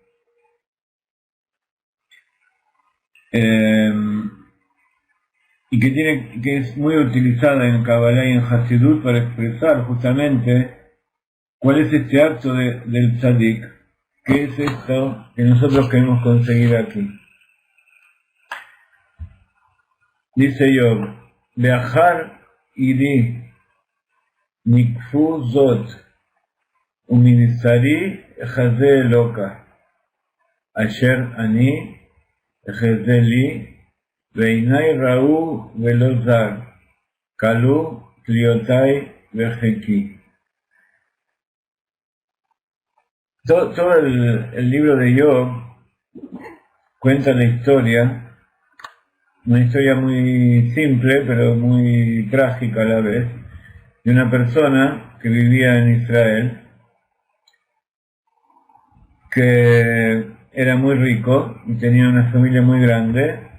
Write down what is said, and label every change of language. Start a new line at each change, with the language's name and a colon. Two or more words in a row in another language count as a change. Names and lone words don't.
Spanish: Y que es muy utilizada en Kabbalah y en Hasidut para expresar justamente cuál es este acto del tzadik, qué es esto que nosotros queremos conseguir aquí. Dice Job,
Hebrew: ואחר עורי נקפו זאת ומבשרי אחזה אלוה אשר אני אחזה לי ועיניי ראו ולא זר, כלו תליותיי וחיקי.
Spanish: Todo el libro de Job cuenta la historia, una historia muy simple pero muy trágica a la vez, de una persona que vivía en Israel, que era muy rico y tenía una familia muy grande.